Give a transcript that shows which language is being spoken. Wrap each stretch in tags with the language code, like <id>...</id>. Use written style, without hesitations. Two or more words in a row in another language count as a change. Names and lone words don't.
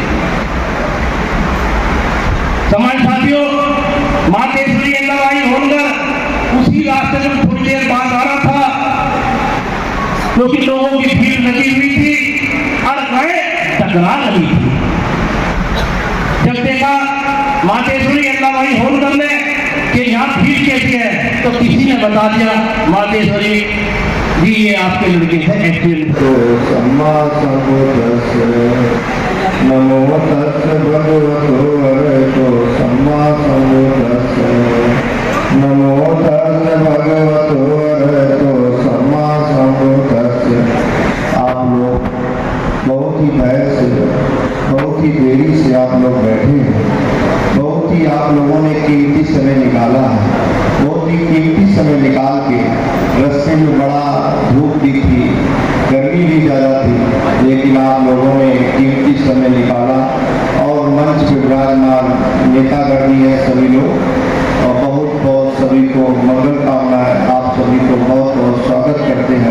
<hi>समाज साथियों, मातेश्वरी अहिल्याबाई होलकर उसी रास्ते में थोड़ी देर बाद आ रहा था, क्योंकि लोगों की भीड़ लगी हुई थी और गाय टकरा लगी थी। जब देखा मातेश्वरी अहिल्याबाई होलकर ने कि यहाँ भीड़ कैसी है, तो किसी ने बता दिया मातेश्वरी जी ये आपके लड़के हैं एक्चुअली।</hi> <pi>तो सम्मा संबुद्धस्स नमो तस्स भगवतो अरहतो सम्मा संबुद्धस्स नमो तस्स भगवतो अरहतो सम्मा संबुद्धस्स।</pi> <hi>आप लोग बहुत ही धैर्य से, बहुत ही देरी से आप लोग बैठे हैं, बहुत ही आप लोगों ने कीमती समय निकाला है, बहुत ही कीमती समय निकाल के रास्ते में बड़ा धूप भी थी, गर्मी भी ज़्यादा थी, लेकिन आप लोगों ने कीमती समय निकाला और मंच पे विराजमान नेतागण है सभी लोग, और बहुत बहुत सभी को मंगल कामनाएं, आप सभी को बहुत बहुत स्वागत करते हैं।</hi>